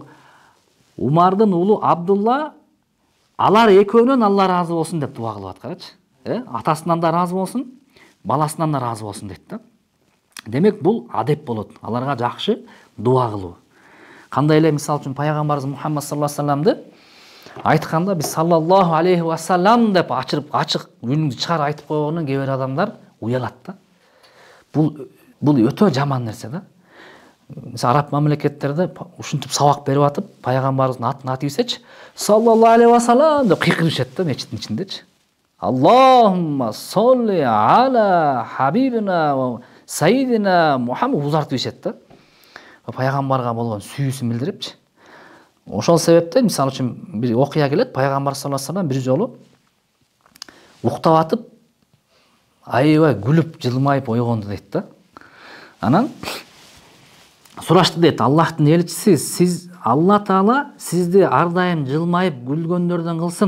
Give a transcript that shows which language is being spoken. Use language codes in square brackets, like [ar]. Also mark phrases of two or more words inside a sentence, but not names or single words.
[ky] Умардын уулу Абдулла алар экөөнөн Алла разы болсун деп дуа кылып аткарачы. Атасынан да разы болсун, баласынан да разы болсун дейт да. Демек бул адеп болот. Аларга жакшы дуа кылуу. Кандай эле мисал үчүн пайгамбарыбыз Мухаммад саллаллаху алейхи ва салламды айтканда биз [ar] صلى الله عليه وسلم [ky] деп ачык үнүңдү чыгарып айтып койгондон кээ бир адамдар уялат да. Бул өтө жаман нерсе да. мисалы араб мамлекеттерде ушинтип сабак берип атып, пайгамбарыбыздын атын атып ийсечи, [ar] صلى الله عليه وسلم [ky] деп кыйкырып ишет да мечиттин ичиндечи. [ar] اللهم صل على حبيبنا وسيدنا محمد [ky] узартып ишет да. Пайгамбарга болгон сүйүүсүн билдирипчи. Ошол себептен мисалы үчүн бир окуя келет, пайгамбар [ar] صلى الله عليه وسلم [ky] бир жолу уктап атып, аябай күлүп, жылмайып ойгонду дейт да. Анан сурашты дейт, Аллахтын элчиси, сиз Алла Таала сизди ар дайым жылмайып күлгөндөрдөн кылсын.